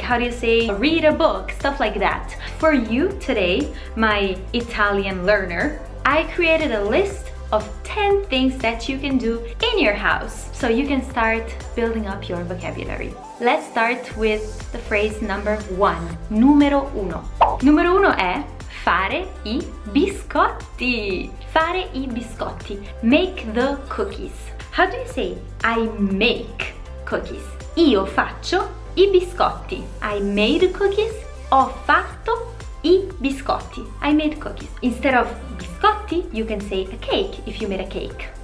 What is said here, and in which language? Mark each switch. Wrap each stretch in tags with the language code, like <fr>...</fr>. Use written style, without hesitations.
<en>How do you say read a book? Stuff like that. For you today, my Italian learner, I created a list of 10 things that you can do in your house so you can start building up your vocabulary. Let's start with the phrase number 1.</en> <it>Numero uno. Numero uno è fare I biscotti. Fare I biscotti.</it> <en>Make the cookies. How do you say I make cookies?</en> <it>Io faccio I biscotti.</it> <en>I made cookies.</en> <it>Ho fatto I biscotti.</it> <en>I made cookies. Instead of biscotti, you can say a cake if you made a cake.</en>